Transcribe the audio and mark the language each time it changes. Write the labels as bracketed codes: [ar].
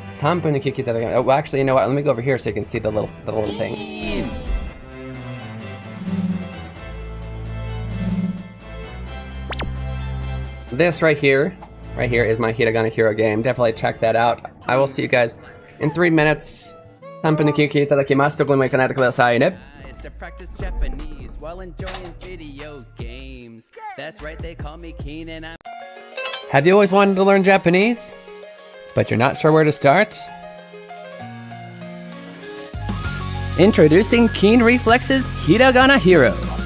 [en] Oh, actually, you know what? Let me go over here so you can see the little thing. This right here is my Hiragana Hero game. Definitely check that out. I will see you guys in 3 minutes. [ja] 3分で聞いていただきます。どこにも行かないでくださいね。 [en] It's to practice Japanese while enjoying video games. That's right, they call me Keen and I'm... Have you always wanted to learn Japanese, but you're not sure where to start? Introducing Keen Reflex's Hiragana Hero.